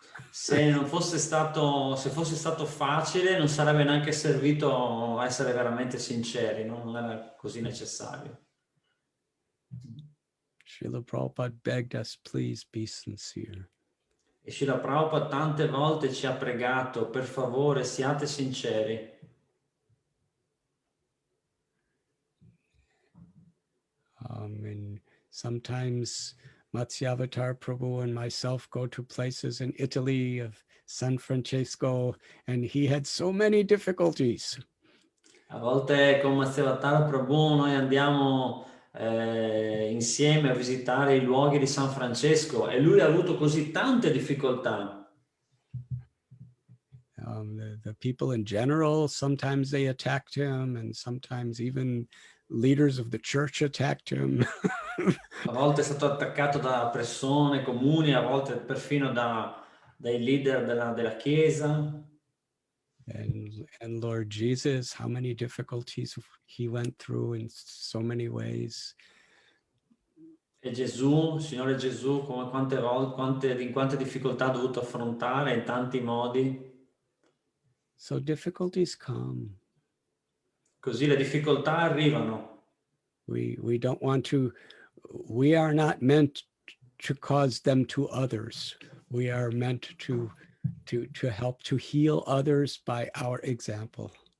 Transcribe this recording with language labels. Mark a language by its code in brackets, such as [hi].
[it] Se fosse stato facile, non sarebbe neanche servito essere veramente sinceri, no? Non era così necessario. [en] Srila Prabhupada begged us, please be sincere. [it] E Srila Prabhupada tante volte ci ha pregato, per favore, siate sinceri. [en] And sometimes Matsyavatar Prabhu and myself go to places in Italy of San Francesco, and he had so many difficulties. [it] A volte con Matsyavatar Prabhu noi andiamo insieme a visitare i luoghi di San Francesco e lui ha avuto così tante difficoltà. [en] The people in general, sometimes they attacked him, and sometimes even leaders of the church attacked him. [it] A volte è stato attaccato da persone comuni, a volte perfino dai leader della Chiesa. [en] And Lord Jesus, how many difficulties he went through in so many ways. [it] E Gesù, Signore Gesù, come quante difficoltà ha dovuto affrontare in tanti modi. [en] So difficulties come. [it] Così le difficoltà arrivano. [en] We don't want to, we are not meant to cause them to others. We are meant to help to heal others by our example.